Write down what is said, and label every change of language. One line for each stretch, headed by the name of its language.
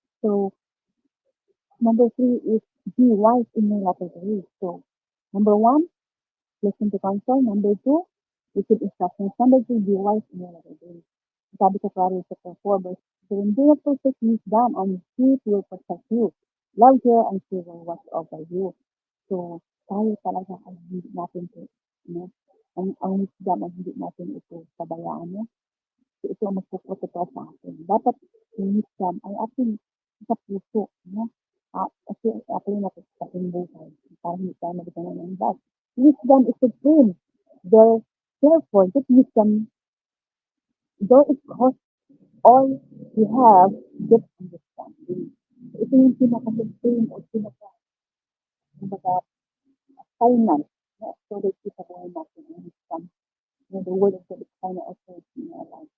English: So, number 3 is be wise in your latter days. So, number 1, listen to counsel. Number 2, receive instructions. Number 3, be wise in your latter days.
Filipino: Sabi sa
English: Proverbs chapter 4, verse 7, do not forsake wisdom, and he will protect you. Love her, and she will watch over you.
Filipino: So, tayo talaga ay hindi natin ito, no? Ang wisdom ay hindi natin ito pabayaan, no? So, ito ang magpuprotekta sa atin. Dapat yung wisdom ay ating sa puso, no? Kasi atin natin sa ating buhay. Para hindi tayo magdala ng bad.
English: Wisdom is supreme. Therefore, that wisdom, though it costs all you have, get understanding.
Filipino: So, ito yung pinaka-supreme o final, no?
English: So that
Filipino: kita buhay natin ang
English: wisdom. The word of God is final authority in our lives.